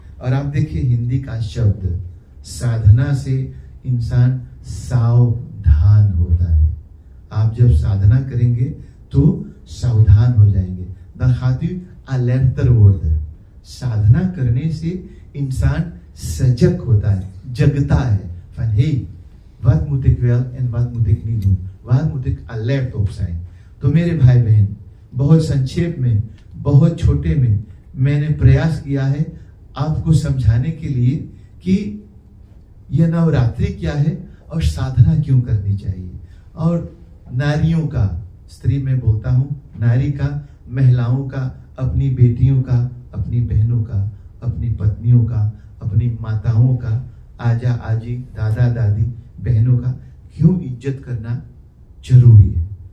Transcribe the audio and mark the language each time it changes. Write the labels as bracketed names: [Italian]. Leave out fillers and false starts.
[Hindi] और आप देखिए हिंदी का शब्द साधना से इंसान सावधान होता है. आप जब साधना करेंगे तो सावधान हो जाएंगे. [Dutch] Dan gaat u alerter worden. साधना करने से इंसान सजग होता है, जगता है. Van hey, wat moet ik wel en wat moet ik niet doen? Waar moet ik alert op zijn? [Hindi] तो मेरे भाई बहन, बहुत संक्षेप में, बहुत छोटे में मैंने प्रयास किया है आपको समझाने के लिए कि यह नवरात्रि क्या है और साधना क्यों करनी चाहिए. और नारियों का, स्त्री में बोलता हूं, नारी का, महिलाओं का, अपनी बेटियों का, अपनी बहनों का, अपनी पत्नियों का, अपनी माताओं का, आजा आजी, दादा दादी, बहनों का क्यों इज्जत करना जरूरी है.